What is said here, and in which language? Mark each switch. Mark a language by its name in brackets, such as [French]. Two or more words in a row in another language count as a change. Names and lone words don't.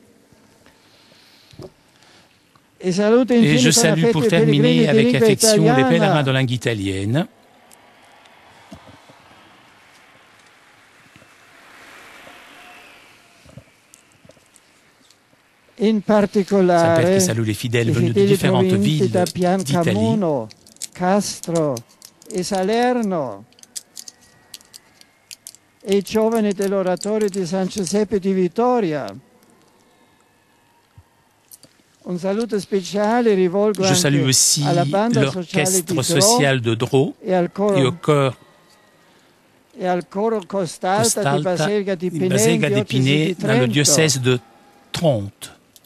[French] Et je salue pour terminer avec affection les pèlerins de langue italienne. Saint-Père qui salue les fidèles venus de différentes villes d'Italie. [Italian] Castro e Salerno e i giovani dell'oratorio di San Giuseppe di Vittoria. [French] Je salue aussi l'orchestre social de Dreux et au chœur Costalta di Basega di Pinè dans le diocèse de Trente.